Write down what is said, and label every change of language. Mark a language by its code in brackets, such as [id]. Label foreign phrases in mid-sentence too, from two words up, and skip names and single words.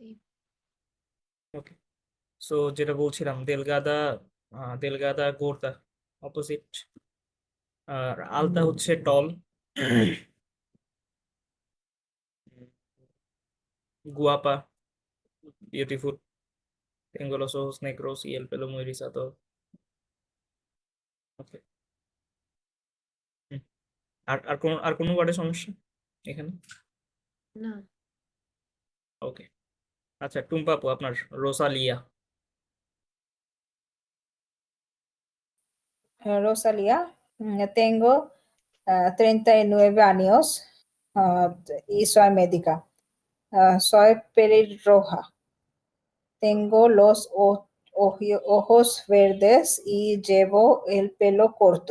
[bn] ওকে, সো যেটা বলছিলাম, [es] delgada delgada gorda [bn] অপোজিট, আর আলতা হচ্ছে টল, গুয়াপা বিউটিফুল, [es] tengo los ojos negros y el pelo muy rizado. [bn] ওকে, আর কোনো ওয়ার্ডে সমস্যা এখানে? [es] No. [bn] ওকে, আচ্ছা টুম্পা আপু, আপনার রোসালিয়া। [es] Rosalía, tengo 39 años y soy médica. Soy pelirroja. Tengo los ojos verdes y llevo el pelo corto.